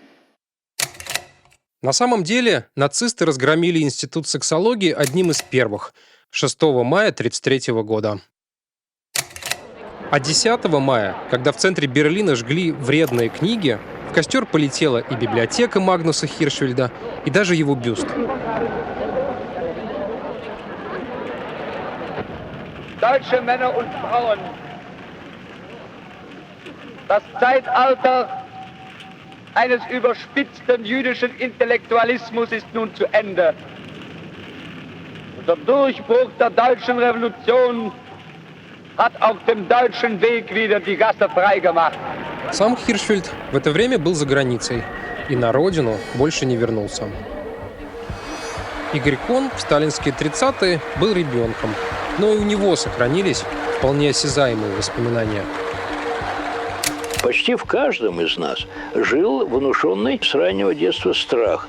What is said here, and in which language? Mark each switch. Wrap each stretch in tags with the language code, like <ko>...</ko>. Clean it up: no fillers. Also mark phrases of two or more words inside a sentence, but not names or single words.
<ru>На самом деле нацисты разгромили институт сексологии одним из первых, 6 мая 1933 года. А 10 мая, когда в центре Берлина жгли вредные книги, в костер полетела и библиотека Магнуса Хиршфельда, и даже его бюст.</ru> <de>Deutsche Männer und Frauen, das Zeitalter eines überspitzten jüdischen Intellektualismus ist nun zu Ende. Und der Durchbruch der deutschen Revolution hat auf dem deutschen Weg wieder die Gasse freigemacht.</de> <ru>Сам Хиршфельд в это время был за границей и на родину больше не вернулся. Игорь Кон в сталинские 30-е был ребенком, но и у него сохранились вполне осязаемые воспоминания. Почти в каждом из нас жил внушенный с раннего детства страх.</ru>